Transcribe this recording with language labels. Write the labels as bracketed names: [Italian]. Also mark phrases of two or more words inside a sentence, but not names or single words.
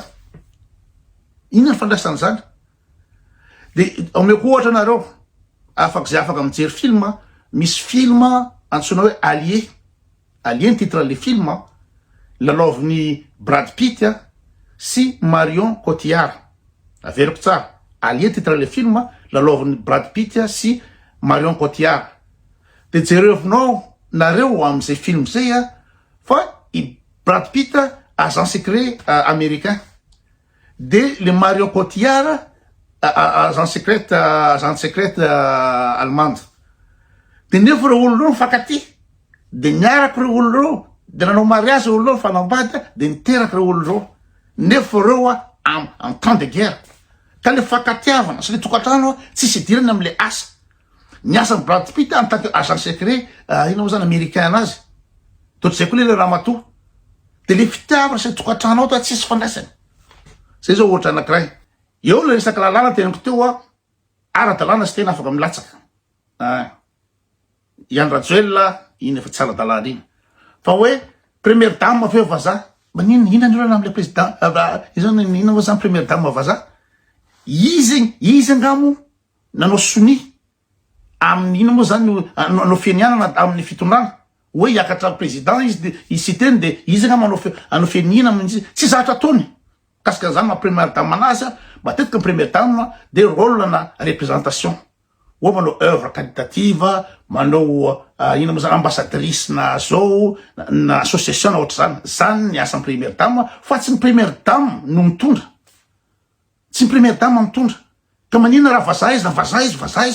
[Malagasy] Inona ny fandraisany zany? De omeko ohatra nareo zay afaka mijery film, misy film antsoina hoe Allié. Allié ny titre le film lalaovin'ny Brad Pitt sy Marion Cotillard. Averiko tsara. Allié titre le film lalaovin'ny Brad Pitt sy Marion Cotillard. De jerevinao nareo am'izay film zay fa i Brad Pitt [French] agent secret américain. [Malagasy] De le Marion Cotillard [French] agent secret allemande. [Malagasy] De nefa reo olo reo mifankaty. De niaraky reo olo reo, de nanao mariage olo reo fanambady, de niteraky reo olo reo. Nefa reo [French] en temps de guerre. [Malagasy] Ka le fankatiavana sy le tokantrano tsisy idirana am'le asa. Niasa Brad Pitt [French] en tant que agent secret [Malagasy] ino moa zany américain anazy. Totr'izay koa le ramatoa. De le fitiavana sy le tokantrano ao tsisy fandraisany. Zay zao ohatra anankiray. Eo le resaky lalàna tenako teo ara-dalàna sy tena afaka milatsaka. Iany Rajoelina iny efa tsara dalàna iny. Fa hoe [French] première dame [Malagasy] feo vazaha. Ina andreo am'le président ina moa zany [French] première dame [Malagasy] vazaha. Izy angamo nanao soni amin'ny ino moa zany nanao fienianana amin'ny fitondrana hoe hiakatra président izy sy teny de izy angamo anao fienina tsy zatra ataony kasika zany ma [French] première dame [Malagasy] anazy matetika [French] première dame de rôle [Malagasy] na représentation hoe manao [French] œuvre caritative [Malagasy] manao ino moa zany ambassadrice na zao na association na ohatra zany ny asan'ny [French] première dame [Malagasy] fa tsy ny [French] première dame [Malagasy] no mitondra. Tsy ny [French] première dame [Malagasy] mitondra. Ka manina raha vazaha izy na vazaha izy.